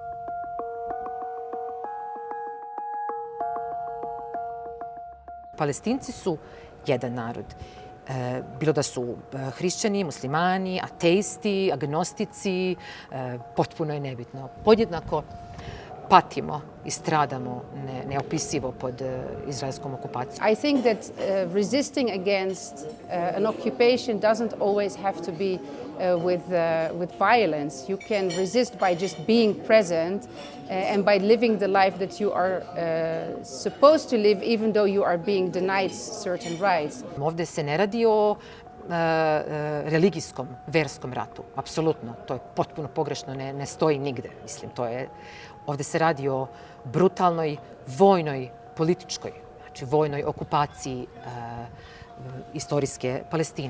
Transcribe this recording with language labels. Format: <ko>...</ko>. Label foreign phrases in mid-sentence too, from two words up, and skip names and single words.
<bs>Palestinci su jedan narod. Bilo da su hrišćani, muslimani, ateisti, agnostici, potpuno je nebitno. Podjednako patimo i stradamo neopisivo pod izraelskom okupacijom.</bs> <en>I think that resisting against an occupation doesn't always have to be with violence. You can resist by just being present and by living the life that you are supposed to live, even though you are being denied certain rights.</en> <bs>Ovdje se ne radi o religijskom, verskom ratu. Apsolutno, to je potpuno pogrešno, ne stoji nigde. Mislim, ovdje se radi o brutalnoj vojnoj, političkoj, znači vojnoj okupaciji istorijske Palestine.</bs>